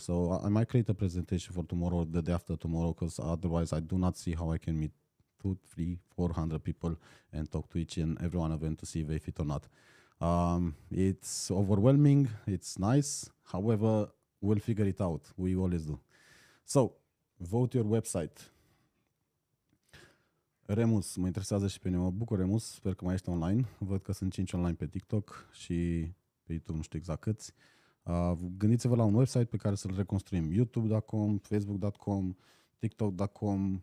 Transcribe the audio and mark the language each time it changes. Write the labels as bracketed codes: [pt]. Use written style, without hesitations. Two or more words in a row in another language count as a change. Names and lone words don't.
[en] So I might create a presentation for tomorrow or the day after tomorrow, because otherwise I do not see how I can meet 200, 300, 400 people and talk to each and every one of them to see if they fit or not. It's overwhelming. It's nice. However, we'll figure it out. We always do. So, vote your website. [ro] Remus, mă interesează și pe mine. Mă bucur, Remus. Sper că mai ești online. Văd că sunt 5 online pe TikTok și pe YouTube nu știu exact câți. Gândiți-vă la un website pe care să-l reconstruim. youtube.com, facebook.com, tiktok.com.